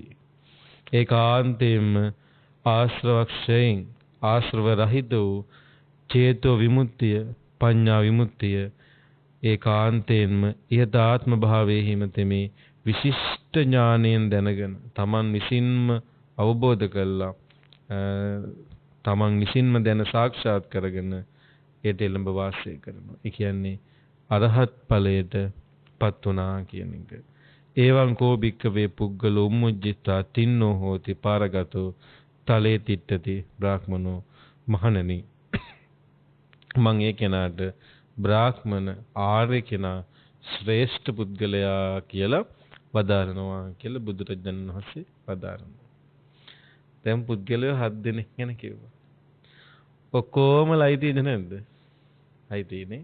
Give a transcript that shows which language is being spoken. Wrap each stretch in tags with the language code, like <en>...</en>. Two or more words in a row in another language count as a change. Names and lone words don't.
<si>ඒකාන්තයෙන්ම ආශ්‍රවක්ෂයෙන් ආශ්‍රව රහිත වූ චේතෝ විමුක්තිය පඤ්ඤා විමුක්තිය ඒකාන්තයෙන්ම ඉහතාත්ම භාවයේහිම තෙමේ විශිෂ්ට ඥානයෙන් දැනගෙන තමන් විසින්ම අවබෝධ කළා තමන් විසින්ම දැන සාක්ෂාත් කරගෙන ඒට එළඹ වාසය කරනවා. ඒ කියන්නේ අරහත් ඵලයට පත් වුණා කියන එක.</si> <pi>එවං කෝ භික්ඛවේ පුග්ගලෝ උම්මුජ්ජිතා තින්නෝ හෝති පාරගතෝ තලේ තිට්ඨති බ්‍රාහ්මනෝ.</pi> <si>මහණෙනි මං ඒ කෙනාට බ්‍රාහ්මණ ආර්ය කෙනා ශ්‍රේෂ්ඨ පුද්ගලයා කියලා වදාරනවා කියලා බුදුරජාණන් වහන්සේ වදාරනවා. දැන් පුද්ගලයෝ 7 දෙනෙක් ගැන කිව්වා. ඔක්කොම ලයිතිද නැද්ද? ලයිතිනේ.</si>